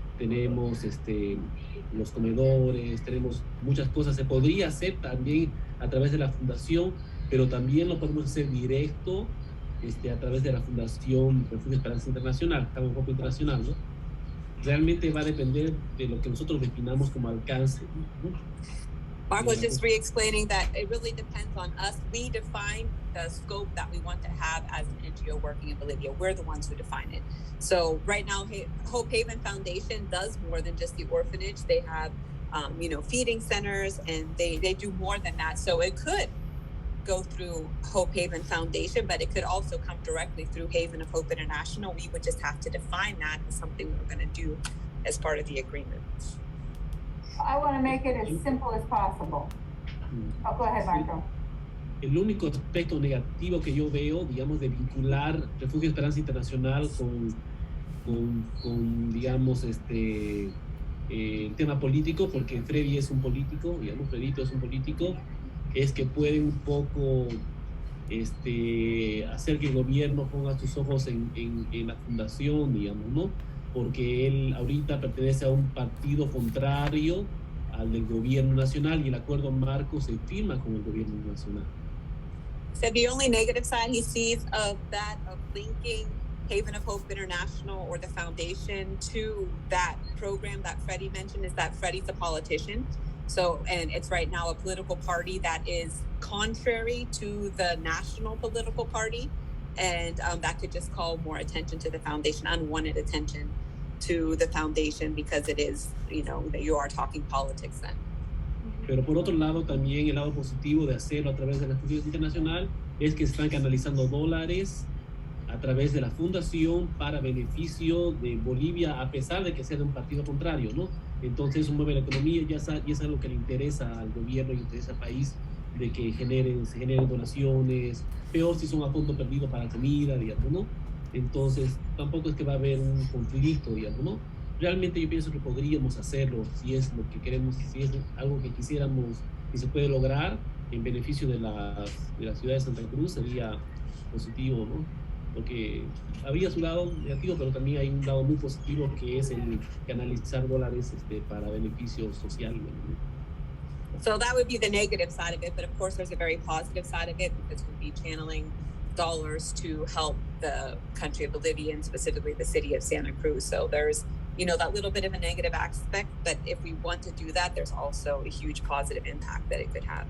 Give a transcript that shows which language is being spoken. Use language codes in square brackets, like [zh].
[es] Tenemos los comedores, tenemos muchas cosas. Se podría hacer también a través de la fundación, pero también lo podemos hacer directo a través de la Fundación Refugio Esperanza Internacional, Haven of Hope Internacional, ¿no? Realmente va a depender de lo que nosotros definamos como alcance, ¿no? [en] Mark was just re-explaining that it really depends on us. We define the scope that we want to have as an NGO working in Bolivia. We're the ones who define it. So right now, Hope Haven Foundation does more than just the orphanage. They have feeding centers, and they do more than that. So it could go through Hope Haven Foundation, but it could also come directly through Haven of Hope International. We would just have to define that as something we're going to do as part of the agreement. I want to make it as simple as possible. Oh, go ahead, Marco. [es] El único aspecto negativo que yo veo, digamos, de vincular Refugio Esperanza Internacional con digamos, el tema político, porque Freddy es un político, digamos, Fredito es un político, es que puede un poco hacer que el gobierno ponga sus ojos en la fundación, digamos, ¿no? Porque él ahorita pertenece a un partido contrario al del gobierno nacional y el acuerdo marco se firma con el gobierno nacional. [en] So the only negative side he sees of that, of linking Haven of Hope International or the foundation to that program that Freddie mentioned, is that Freddie's a politician. So, and it's right now a political party that is contrary to the national political party. And that could just call more attention to the foundation, unwanted attention to the foundation, because it is, that you are talking politics then. [es] Pero por otro lado, también el lado positivo de hacerlo a través de la Refugio Internacional es que están canalizando dólares a través de la fundación para beneficio de Bolivia, a pesar de que sea de un partido contrario, ¿no? Entonces eso mueve la economía y es algo que le interesa al gobierno y le interesa al país, de que se generen donaciones, peor si son a fondo perdido para comida, digamos, ¿no? Entonces tampoco es que va a haber un conflicto, digamos, ¿no? Realmente yo pienso que podríamos hacerlo si es lo que queremos, si es algo que quisiéramos y se puede lograr en beneficio de la ciudad de Santa Cruz, sería positivo, ¿no? Porque había su lado negativo, pero también hay un lado muy positivo, que es el canalizar dólares para beneficio social, ¿no? [en] So that would be the negative side of it, but of course there's a very positive side of it, because we'll be channeling dollars to help the country of Bolivia, and specifically the city of Santa Cruz. So there's that little bit of a negative aspect, but if we want to do that, there's also a huge positive impact that it could have.